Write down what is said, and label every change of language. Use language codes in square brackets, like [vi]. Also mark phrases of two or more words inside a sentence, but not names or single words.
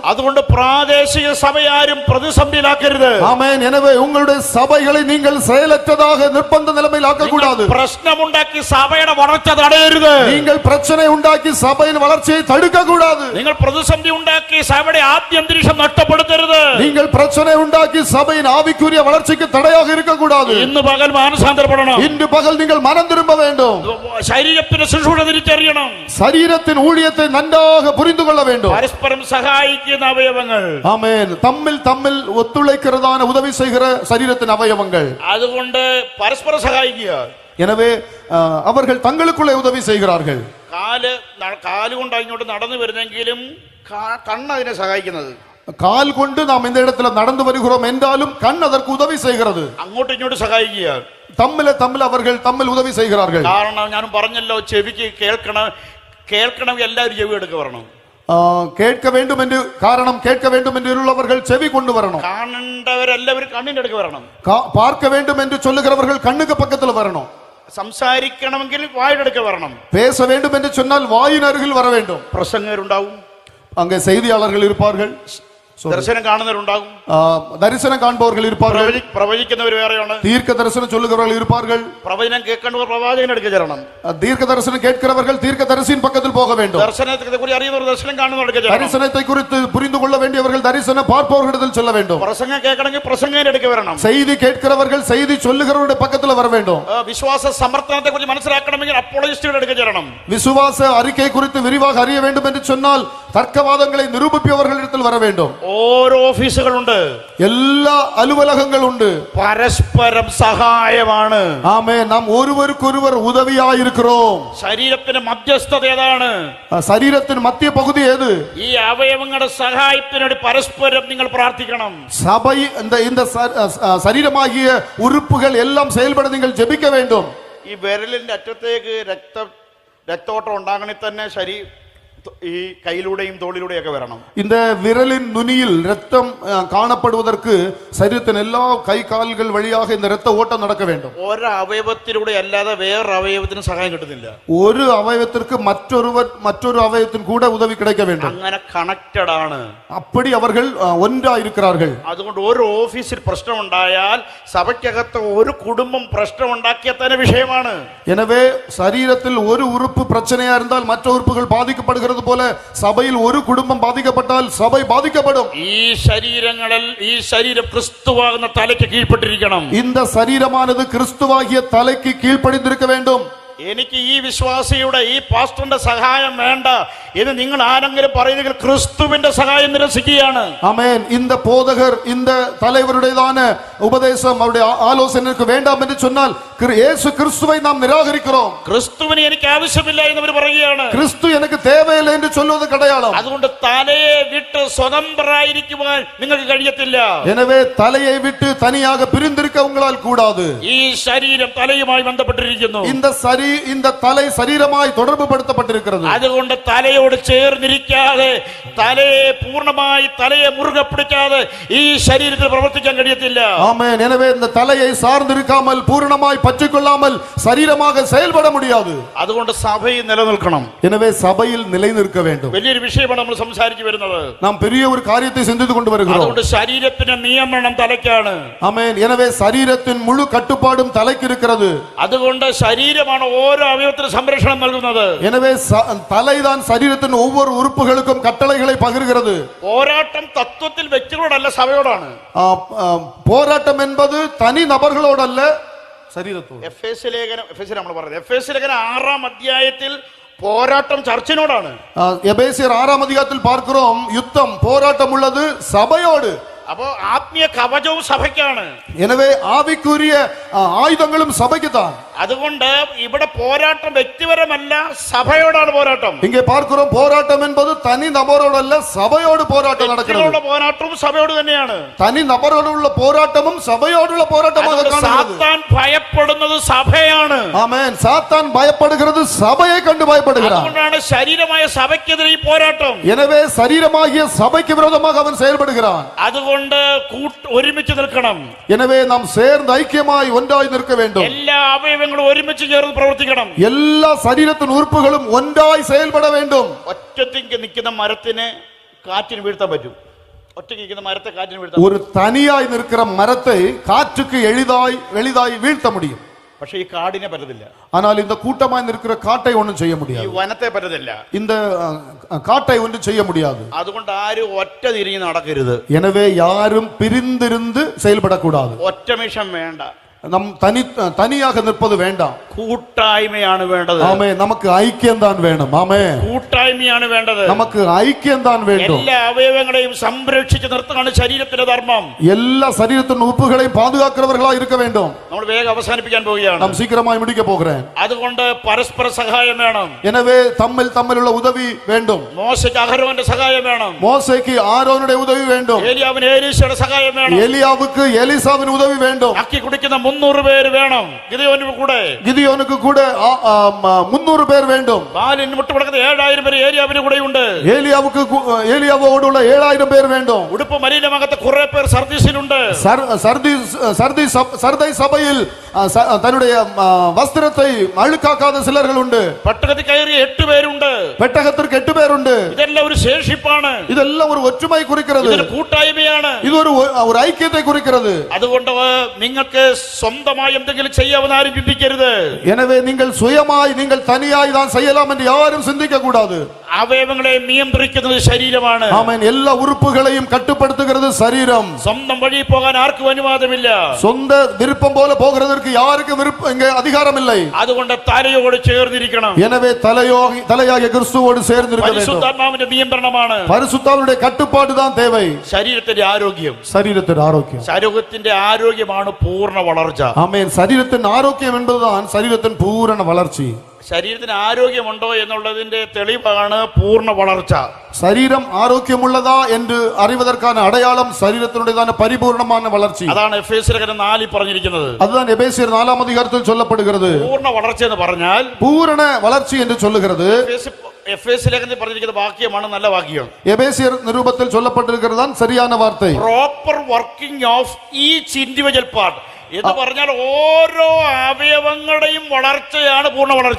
[ml] അതുകൊണ്ട് പ്രാദേശിക സഭയാരും പ്രതിസന്ധിയിലാക്കരുത്. [ta] ஆமென். எனவே உங்களுடைய சபைகளை நீங்கள் செயலற்றதாக நிர்பந்த நிலைமையில் ஆக்க கூடாது. [ml] പ്രശ്നമുണ്ടാക്കി സഭയുടെ വളർച്ച തടയരുത്. [ta] நீங்கள் பிரச்சனை உண்டாக்கி சபையின் வளர்ச்சியை தடுக்க கூடாது. [ml] നിങ്ങൾ പ്രതിസന്ധി ഉണ്ടാക്കി സഭയുടെ ആദ്യന്തരീക്ഷം നഷ്ടപ്പെടുത്തരുത്. [ta] நீங்கள் பிரச்சனை உண்டாக்கி சபையின் ஆவிக்குரிய வளர்ச்சிக்கு தடையாக இருக்க கூடாது. [ml] ഇന്ന് പകൽ മാനസാന്തരപ്പെടണം. [ta] இன்று பகல் நீங்கள் மனம் திரும்ப வேண்டும். [ml] ശരീരത്തിന്റെ ശുശ്രൂഷ തിരിച്ചറിയണം. [ta] சரீரத்தின் ஊழியத்தை நன்றாக புரிந்து கொள்ள வேண்டும். [ml] പരസ്പരം സഹായിക്കുന്ന അവയവങ്ങൾ. [ta] ஆமென். தம்மில் ஒத்துழைக்கிறதான உதவி செய்கிற சரீரத்தின் அவயவங்கள். [ml] അതുകൊണ്ട് പരസ്പരം സഹായിക്കുക. [ta] எனவே அவர்கள் தங்களுக்குள்ளே உதவி செய்கிறார்கள். [ml] കാല് കൊണ്ട് അങ്ങോട്ട് നടന്നു വരുന്നെങ്കിലും കണ്ണ് അതിനെ സഹായിക്കുന്നത്. [ta] கால் கொண்டு நாம் இந்த இடத்துல நடந்து வருகிறோம் என்றாலும் கண் அதற்கு உதவி செய்கிறது. [ml] അങ്ങോട്ടും ഇങ്ങോട്ട് സഹായിക്കുക. [ta] தம்மில் அவர்கள் தம்மில் உதவி செய்கிறார்கள். [ml] കാരണം ഞാൻ പറഞ്ഞല്ലോ, ചെവിക്ക് കേൾക്കണം എല്ലാവരും ചെവി എടുക്ക വരണം. [ta] கேட்க வேண்டும் என்று காரணம் கேட்க வேண்டும் என்று உள்ளவர்கள் செவி கொண்டு வரணும். [ml] കാണേണ്ടവരെല്ലാവരും കണ്ണിന്റെ അടുക്ക് വരണം. [ta] பார்க்க வேண்டும் என்று சொல்லுகிறவர்கள் கண்ணுக்கு பக்கத்துல வரணும். [ml] സംസാരിക്കണമെങ്കിൽ വായുടെ അടുക്ക് വരണം. [ta] பேச வேண்டும் என்று சொன்னால் வாயின் அருகில் வர வேண்டும். [ml] പ്രസംഗകരുണ്ടാവും, [ta] அங்கே செய்தியாளர்கள் இருப்பார்கள், [ml] ദർശനം കാണുന്നവരുണ്ടാകും, [ta] தரிசனம் காண்பவர்கள் இருப்பார்கள், [ml] പ്രവചിക്കുന്നവർ വേറെയാണ്, [ta] தீர்க்க தரிசனம் சொல்லுகிறவர்கள் இருப்பார்கள், [ml] പ്രവചനം കേൾക്കേണ്ടവർ പ്രവാചകൻ അടുക്ക് ചെല്ലണം, [ta] தீர்க்க தரிசனம் கேட்கிறவர்கள் தீர்க்க தரிசியின் பக்கத்தில் போக வேண்டும், [ml] ദർശനത്തെ കുറിച്ച് അറിയുന്നവർ ദർശനം കാണുന്നവർ അടുക്ക് ചെല്ലണം, [ta] தரிசனத்தை குறித்து புரிந்து கொள்ள வேண்டியவர்கள் தரிசனம் பார்ப்பவர்களிடத்தில் செல்ல வேண்டும், [ml] പ്രസംഗം കേൾക്കണമെങ്കിൽ പ്രസംഗകൻ അടുക്ക് വരണം, [ta] செய்தி கேட்கிறவர்கள் செய்தி சொல்லுகிறவருடைய பக்கத்தில் வர வேண்டும், [ml] വിശ്വാസ സമർത്ഥനത്തെ കുറിച്ച് മനസ്സിലാക്കണമെങ്കിൽ അപ്പോളജിസ്റ്റുകളുടെ അടുക്ക് ചെല്ലണം, [ta] விசுவாச அறிக்கை குறித்து விரிவாக அறிய வேண்டும் என்று சொன்னால் தர்க்கவாதங்களை நிரூபிப்பவர்களிடத்தில் வர வேண்டும். [ml] ഓരോ ഓഫീസുകളുണ്ട്, എല്ലാ അലുവലകങ്ങൾ ഉണ്ട്, പരസ്പരം സഹായമാണ്. ആമേൻ. [ta] நாம் ஒருவருக்கொருவர் உதவியாயிருக்கிறோம். [ml] ശരീരത്തിന്റെ മധ്യസ്ഥത ഏതാണ്? ശരീരത്തിന്റെ മധ്യ പകുതി ഏത്? ഈ അവയവങ്ങളുടെ സഹായത്തിനോട് പരസ്പരം നിങ്ങൾ പ്രാർത്ഥിക്കണം. [ta] சபை இந்த சரீரமாகிய உறுப்புகள் எல்லாம் செயல்பட நீங்கள் ஜெபிக்க வேண்டும். [ml] ഈ വിരലിന്റെ അറ്റത്തേക്ക് രക്തോട്ടം ഉണ്ടാകണമെങ്കിൽ തന്നെ ഈ കൈയിലൂടെയും തോളിലൂടെയും ഒക്കെ വരണം. [ta] இந்த விரலின் நுனியில் ரத்தம் காணப்படுவதற்கு சரீரத்தின் எல்லா கை கால்கள் வழியாக இந்த ரத்த ஓட்டம் நடக்க வேண்டும். [ml] ഒരു അവയവത്തിലൂടെ അല്ലാതെ വേറൊരു അവയവത്തിന് സഹായം കിട്ടുന്നില്ല. [ta] ஒரு அவயவத்திற்கு மற்றொரு அவயவத்தின் கூட உதவி கிடைக்க வேண்டும். [ml] അങ്ങനെ കണക്റ്റഡ് ആണ്. [ta] அப்படி அவர்கள் ஒன்றாயிருக்கிறார்கள். [ml] അതുകൊണ്ട് ഒരു ഓഫീസിൽ പ്രശ്നമുണ്ടായാൽ സഭയ്ക്കകത്ത് ഒരു കുടുംബം പ്രശ്നമുണ്ടാക്കിയ തന്നെ വിഷയമാണ്. [ta] எனவே சரீரத்தில் ஒரு உறுப்பு பிரச்சனையா இருந்தால் மற்ற உறுப்புகள் பாதிக்கப்படுகிறது பாதிக்கப்படுகிறது போல சபையில் ஒரு குடும்பம் பாதிக்கப்பட்டால் சபை பாதிக்கப்படும். [ml] ഈ ശരീരം ക്രിസ്തുവാകുന്ന തലയ്ക്ക് കീഴ്പ്പെട്ടിരിക്കണം. [ta] இந்த சரீரமானது கிறிஸ்துவாகிய தலைக்கு கீழ்ப்படிந்திருக்க வேண்டும். [ml] എനിക്ക് ഈ വിശ്വാസിയുടെ ഈ പാസ്റ്ററിന്റെ സഹായം വേണ്ട എന്ന് നിങ്ങൾ ആരെങ്കിലും പറയുന്നെങ്കിൽ ക്രിസ്തുവിന്റെ സഹായം നിരസിക്കുകയാണ്. [ta] ஆமென். இந்த போதகர் இந்த தலைவருடையதான உபதேசம் அவருடைய ஆலோசனைக்கு வேண்டாம் என்று சொன்னால் இயேசு கிறிஸ்துவை நாம் நிராகரிக்கிறோம். [ml] ക്രിസ്തുവിനെ എനിക്ക് ആവശ്യമില്ല എന്ന് അവർ പറയുകയാണ്. [ta] கிறிஸ்து எனக்கு தேவையில்லை என்று சொல்வது அடையாளம். [ml] അതുകൊണ്ട് തലയെ വിട്ട് സ്വതന്ത്രരായിരിക്കുവാൻ നിങ്ങൾക്ക് കഴിയത്തില്ല. [ta] எனவே தலையை விட்டு தனியாக பிரிந்திருக்க உங்களால் கூடாது. [ml] ഈ ശരീരം തലയുമായി ബന്ധപ്പെട്ടിരിക്കുന്നു. [ta] இந்த தலை சரீரமாய் தொடர்பு படுத்தப்பட்டிருக்கிறது. [ml] അതുകൊണ്ട് തലയോട് ചേർന്നിരിക്കാതെ തലയെ പൂർണ്ണമായി തലയെ മുറുകെ പിടിക്കാതെ ഈ ശരീരത്തിൽ പ്രവർത്തിക്കാൻ കഴിയത്തില്ല. [ta] ஆமென். எனவே இந்த தலையை சார்ந்திருக்காமல் பூரணமாய் பற்றிக்கொள்ளாமல் சரீரமாக செயல்பட முடியாது. [ml] അതുകൊണ്ട് സഭയിൽ നിലനിൽക്കണം. [ta] எனவே சபையில் நிலைநிற்க வேண்டும். [ml] വലിയൊരു വിഷയമാണ് നമ്മൾ സംസാരിച്ചു വരുന്നത്. [ta] நாம் பெரிய ஒரு காரியத்தை சிந்தித்து கொண்டு வருகிறோம். [ml] അതുകൊണ്ട് ശരീരത്തിന്റെ നിയമനം തലയ്ക്കാണ്. [ta] ஆமென். எனவே சரீரத்தின் முழு கட்டுப்பாடும் தலைக்கு இருக்கிறது. [ml] അതുകൊണ്ട് ശരീരമാണ് ഓരോ അവയവത്തിനും സംരക്ഷണം നൽകുന്നത്. [ta] எனவே தலைதான் சரீரத்தின் ஒவ்வொரு உறுப்புகளுக்கும் கட்டளைகளை பகிர்கிறது. [ml] പോരാട്ടം തത്വത്തിൽ വ്യക്തികളോടല്ല സഭയോടാണ്. [ta] போராட்டம் என்பது தனி நபர்களோடல்ல சரீரத்தோடு. [ml] എഫേസ്യ ലേഖനം നമ്മൾ പറയുന്നത് എഫേസ്യ ലേഖനം 6-ാം അധ്യായത്തിൽ പോരാട്ടം ചർച്ചിനോടാണ്. [ta] எபேசியர் 6-ஆம் அதிகாரத்தில் பார்க்கிறோம் யுத்தம் போராட்டம் உள்ளது சபையோடு. [ml] അപ്പോ ആത്മീയ കവചവും സഭയ്ക്കാണ്. [ta] எனவே ஆவிக்குரிய ஆயுதங்களும் சபைக்கு தான். [ml] അതുകൊണ്ട് ഇവിടെ പോരാട്ടം വ്യക്തിപരമല്ല, സഭയോടാണ് പോരാട്ടം. [ta] இங்கே பார்க்கிறோம் போராட்டம் என்பது தனி நபரோடல்ல சபையோடு போராட்டம் நடக்கிறது. [ml] പോരാട്ടവും സഭയോട് തന്നെയാണ്. [ta] தனி நபரோடுள்ள போராட்டமும் சபையோடுள்ள போராட்டமாக காணப்படுகிறது. [ml] സാത്താൻ ഭയപ്പെടുന്നത് സഭയാണ്. [ta] ஆமென். சாத்தான் பயப்படுகிறது சபையை கண்டு பயப்படுகிறான். [ml] അതുകൊണ്ടാണ് ശരീരമായ സഭയ്ക്കെതിരെ ഈ പോരാട്ടം. [ta] எனவே சரீரமாகிய சபைக்கு விரோதமாக அவன் செயல்படுகிறான். [ml] അതുകൊണ്ട് ഒരുമിച്ച് നിൽക്കണം. [ta] எனவே நாம் சேர்ந்து ஐக்கியமாய் ஒன்றாய் நிற்க வேண்டும். [ml] എല്ലാ അവയവങ്ങളും ഒരുമിച്ച് ചേർന്ന് പ്രവർത്തിക്കണം. [ta] எல்லா சரீரத்தின் உறுப்புகளும் ஒன்றாய் செயல்பட வேண்டும். [ml] ഒറ്റയ്ക്ക് നിൽക്കുന്ന മരത്തിന് കാറ്റിന് വീഴ്ത്താൻ പറ്റും. ഒറ്റയ്ക്ക് നിൽക്കുന്ന മരത്തെ കാറ്റിന് വീഴ്ത്താൻ. [ta] ஒரு தனியாய் நிற்கிற மரத்தை காற்றுக்கு எளிதாய் வீழ்த்த முடியும். [ml] പക്ഷേ ഈ കാടിനെ പറ്റത്തില്ല. [ta] ஆனால் இந்த கூட்டமாய் நிற்கிற காட்டை ஒன்றும் செய்ய [ml] ഈ [ta] முடியாது. [ml] വനത്തെ പറ്റത്തില്ല. [ta] இந்த காட்டை ஒன்றும் செய்ய முடியாது. [ml] അതുകൊണ്ട് ആരും ഒറ്റ തിരിഞ്ഞ് നടക്കരുത്. [ta] எனவே யாரும் பிரிந்திருந்து செயல்படக்கூடாது. [ml] ഒറ്റ മിഷൻ വേണ്ട. [ta] நம் தனியாக நிற்பது வேண்டாம். [ml] കൂട്ടായ്മയാണ് വേണ്ടത്. [ta] ஆமே. நமக்கு ஐக்கியம் தான் வேணும். ஆமே. [ml] കൂട്ടായ്മയാണ് വേണ്ടത്. [ta] நமக்கு ஐக்கியம் தான் வேண்டும். [ml] എല്ലാ അവയവങ്ങളെയും സംരക്ഷിച്ച് നിർത്തുകയാണ് ശരീരത്തിന്റെ ധർമ്മം. [ta] எல்லா சரீரத்தின் உறுப்புகளையும் பாதுகாக்கிறவர்களா இருக்க வேண்டும். [ml] നമ്മൾ വേഗം അവസാനിപ്പിക്കാൻ പോവുകയാണ്. [ta] நாம் சீக்கிரமாய் முடிக்க போகிறேன். [ml] അതുകൊണ്ട് പരസ്പര സഹായം വേണം. [ta] எனவே தம்மிലുള്ള உதவி வேண்டும். [ml] മോശയ്ക്ക് അഹരോന്റെ സഹായം വേണം. [ta] மோசேக்கு ஆரோனுடைய உதவி வேண்டும். [ml] ഏലിയാവിന് ഏലീശയുടെ സഹായം വേണം. [ta] எலியாவுக்கு எலிசாவின் உதவி வேண்டும். [ml] അക്കി കുടിക്കുന്ന 300 പേര് വേണം. [ta] கிதியோனுக்கு கூட 300 பேர் வேண்டும். [ml] ബാലിന് മുട്ടുപടക്കുന്ന 7000 പേര് ഏലിയാവിന് കൂടെയുണ്ട്. [ta] ஏலியாவோடுள்ள 7000 பேர் வேண்டும். [ml] ഉടുപ്പ് മലിനമാകാത്ത കുറെ പേർ സർദീസിലുണ്ട്. [ta] சர்தை சபையில் தன்னுடைய வஸ்திரத்தை அழுக்காக்காத சிலர்கள் உண்டு. [ml] പട്ടകത്തിൽ കയറിയ 8 പേരുണ്ട്. [ta] பெட்டகத்திற்கு 8 பேர் உண்டு. [ml] ഇതെല്ലാം ഒരു ശേഷിപ്പാണ്. [ta] இதெல்லாம் ஒரு ஒற்றுமை குறிக்கிறது. [ml] ഇത് കൂട്ടായ്മയാണ്. [ta] இது ஒரு ஐக்கியத்தை குறிக்கிறது. [ml] അതുകൊണ്ട് നിങ്ങൾക്ക് സ്വന്തമായി എന്തെങ്കിലും ചെയ്യാമെന്ന് ആരും ചിന്തിക്കരുത്. [ta] எனவே நீங்கள் சுயமாய் நீங்கள் தனியாய் தான் செய்யலாம் என்று யாரும் சிந்திக்க கூடாது. [ml] അവയവങ്ങളെ നിയന്ത്രിക്കുന്നത് ശരീരമാണ്. [ta] ஆமென். எல்லா உறுப்புகளையும் கட்டுப்படுத்துகிறது சரீரம். [ml] സ്വന്തം വഴി പോകാൻ ആർക്കും അനുവാദമില്ല. [ta] சொந்த விருப்பம் போல போகிறதற்கு யாருக்கும் இங்க அதிகாரம் இல்லை. [ml] അതുകൊണ്ട് തലയോട് ചേർന്നിരിക്കണം. [ta] எனவே தலையாகிய கிறிஸ்துவோடு சேர்ந்திருக்க வேண்டும். [ml] പരിശുദ്ധാത്മാവിന്റെ നിയന്ത്രണമാണ്. [ta] பரிசுத்தாவினுடைய கட்டுப்பாடு தான் தேவை. [ml] ശരീരത്തിന്റെ ആരോഗ്യം. [ta] சரீரத்தின் ஆரோக்கியம். [ml] ശരീരത്തിന്റെ ആരോഗ്യമാണ് പൂർണ്ണ വളർച്ച. [ta] ஆமென். சரீரத்தின் ஆரோக்கியம் என்பதுதான் சரீரத்தின் பூரண வளர்ச்சி. [ml] ശരീരത്തിന് ആരോഗ്യമുണ്ടോ എന്നുള്ളതിന്റെ തെളിവാണ് പൂർണ്ണ വളർച്ച. [ta] சரீரம் ஆரோக்கியம் உள்ளதா என்று அறிவதற்கான அடையாளம் சரீரத்தினுடையதான பரிபூர்ணமான வளர்ச்சி. [ml] അതാണ് എഫേസ്യ ലേഖനം 4 പറഞ്ഞിരിക്കുന്നത്. [ta] அதுதான் எபேசியர் 4-ஆம் அதிகாரத்தில் சொல்லப்படுகிறது. [ml] പൂർണ്ണ വളർച്ച എന്ന് പറഞ്ഞാൽ [ta] பூரண வளர்ச்சி என்று சொல்லுகிறது. [ml] എഫേസ്യ ലേഖനത്തിൽ പറഞ്ഞിരിക്കുന്ന വാക്യമാണ് നല്ല വാക്യം. [ta] எபேசியர் நிருபத்தில் சொல்லப்பட்டிருக்கிறதான் சரியான வார்த்தை. [en] proper working of each individual part [ml] എന്ന് പറഞ്ഞാൽ ഓരോ അവയവങ്ങളുടെയും വളർച്ചയാണ് പൂർണ്ണ വളർച്ച.